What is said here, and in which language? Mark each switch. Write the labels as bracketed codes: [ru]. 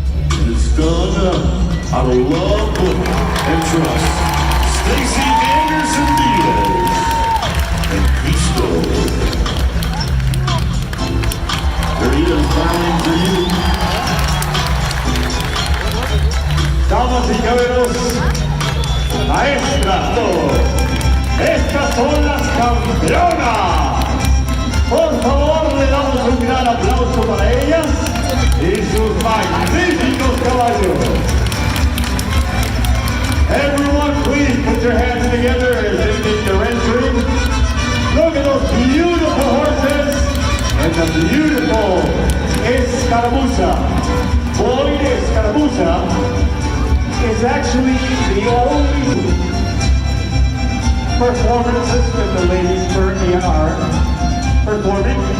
[en] And it's done out of love and trust. Stacy Anderson Diaz and Cristo. There he is, bowing for you. [es] Damas y caballeros, maestras, estas son las campeonas. Por favor, le damos un gran aplauso para ellas y sus magníficos caballos. [en] Everyone, please put your hands together as they make their entry. Look at those beautiful horses and the beautiful escaramuza. Boyd Escaramuza is actually the only performances that the ladies currently are performing.